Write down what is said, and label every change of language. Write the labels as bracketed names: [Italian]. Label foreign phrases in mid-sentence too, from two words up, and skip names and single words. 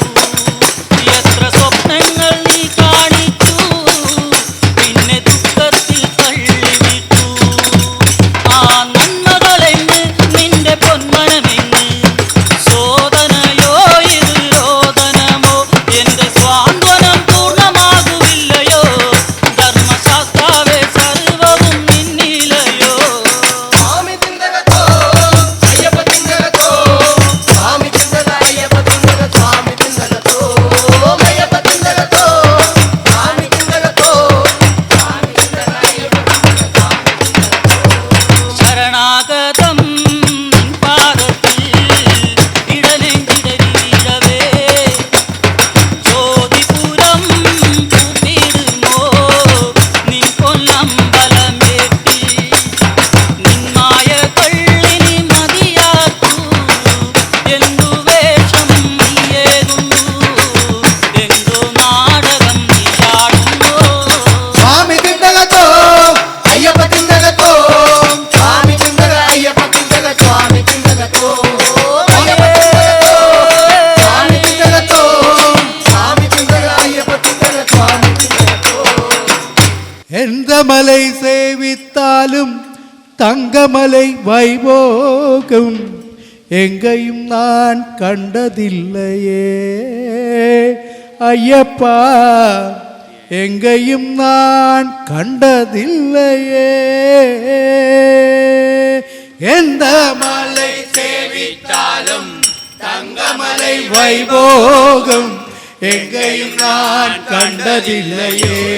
[Malayalam] എത്ര സ്വപ്നങ്ങൾ നീ കാണിച്ചു പിന്നെ ദുഃഖത്തിൽ തള്ളിവിട്ടു ആ നന്മകളെന്ന് നിന്റെ പൊന്മനമെന്ന് ശോധനയോ ഇത് രോദനമോ എന്റെ സ്വാന്തനം പൂർണ്ണമാകുവില്ലയോ ധർമ്മശാസ്ത്രാവേ സർവവും നിന്നിലയോ [Telugu] స్వామి చిందలతో అయ్యప్ప చిందలతో స్వామి చిందల అయ్యప్ప చిందల స్వామి చిందలతో అయ్యప్ప చిందలతో స్వామి చిందలతో స్వామి చిందల అయ్యప్ప చిందల స్వామి చిందలతో [Malayalam] ശരണാഗതം നിൻ പാദത്തിൽ ഇടനെഞ്ചിടരി വീഴവേ ജ്യോതിപുരം പൂത്തിടുമോ നിൻ പൊന്നമ്പലമേട്ടിൽ നിന്മായ കള്ളിനി മതിയാക്കൂ എന്തു വേഷം നീയേകുന്നു എന്തു നാടകം നീയാടുന്നു [Telugu] స్వామి చిందలతో అయ్యప్ప చిందలతో స్వామి చిందల అయ్యప్ప చిందల స్వామి చిందలతో అయ్యప్ప చిందలతో స్వామి చిందలతో స్వామి చిందల అయ్యప్ప చిందల స్వామి చిందలతో [Tamil] எந்த மலை சேவித்தாலும் தங்கமலை வைபோகம் எங்கேயும் நான் கண்டதில்லையே ஐயப்பா எங்கேயும் நான் கண்டதில்லையே எந்த மலை சேவித்தாலும் தங்கமலை வைபோகம் எங்கேயும் நான் கண்டதில்லையே